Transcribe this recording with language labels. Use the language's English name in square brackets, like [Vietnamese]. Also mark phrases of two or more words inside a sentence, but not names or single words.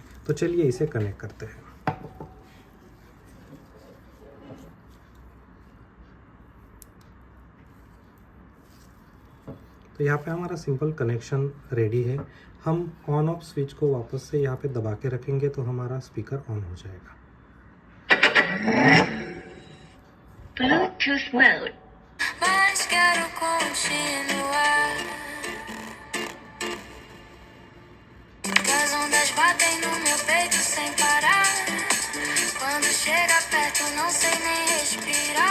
[Hindi] तो चलिए इसे कनेक्ट करते हैं। तो यहाँ पे हमारा [English] simple connection ready [Hindi] है। हम [English] on off switch [Hindi] को वापस से यहाँ पे दबा के रखेंगे तो हमारा [English] speaker on [Hindi] हो जाएगा। [English] Bluetooth mode. [Portuguese] Mas quero continuar. As ondas batem no meu peito sem parar. Quando chega perto não sei nem respirar.